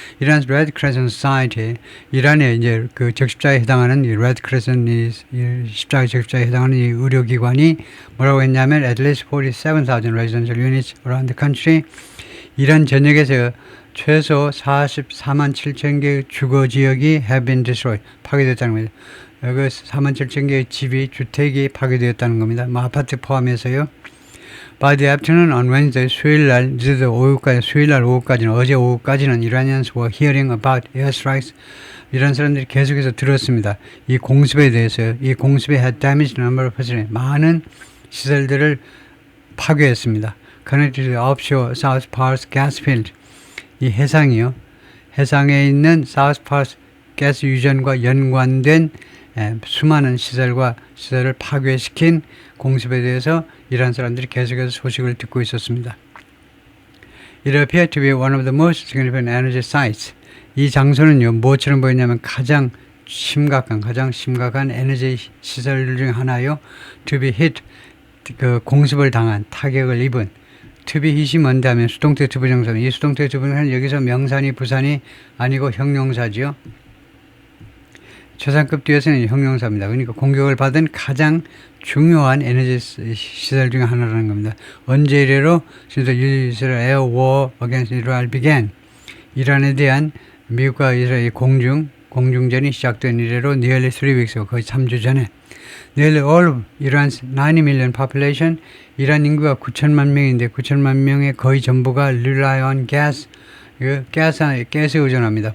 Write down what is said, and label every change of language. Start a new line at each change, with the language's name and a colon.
Korean: 이란 Red Crescent Society, 이란의 이제 그 적십자에 해당하는 이 Red Crescent, 이 십자가 적십자에 해당하는 이 의료기관이 뭐라고 했냐면
English: at least 47,000 residential units around the country,
Korean: 이란 전역에서 최소 44만 7천 개의 주거 지역이
English: have been destroyed,
Korean: 파괴됐다는 거죠. 그 4만 7천 개의 주택이 파괴되었다는 겁니다. 뭐 아파트 포함해서요.
English: By the afternoon on Wednesday,
Korean: 수요일날 오후까지는, 어제 오후까지는
English: Iranians were hearing about airstrikes.
Korean: 이란 사람들이 계속해서 들었습니다. 이 공습에 대해서요. 이 공습에
English: had damaged a number of facilities,
Korean: 많은 시설들을 파괴했습니다.
English: Connected to the offshore South Pars gas field,
Korean: 이 해상이요. 해상에 있는 South Pars 가스 유전과 연관된 수많은 시설을 파괴시킨 공습에 대해서 이란 사람들이 계속해서 소식을 듣고 있었습니다.
English: It appeared to be one of the most significant energy sites.
Korean: 이 장소는요, 무엇처럼 보이냐면 가장 심각한 에너지 시설 중 하나요.
English: To be hit,
Korean: 그 공습을 당한, 타격을 입은.
English: To be hit
Korean: 이 뭔데 하면 수동태 투부정사. 이 수동태 투부정사는 여기서 명사니 부사니 아니고 형용사죠. 최상급 뒤에서는 형용사입니다. 그러니까 공격을 받은 가장 중요한 에너지 시설 중 하나라는 겁니다. 언제 이래로
English: since the Israel air war against Israel began.
Korean: 이란에 대한 미국과 이스라엘 공중전이 시작된 이래로
English: nearly 3 weeks ago,
Korean: 거의 3주 전에
English: nearly all of Iran's 90 million population,
Korean: 이란 인구가 9천만 명인데 9천만 명의 거의 전부가
English: rely on gas,
Korean: 가스에 의존합니다.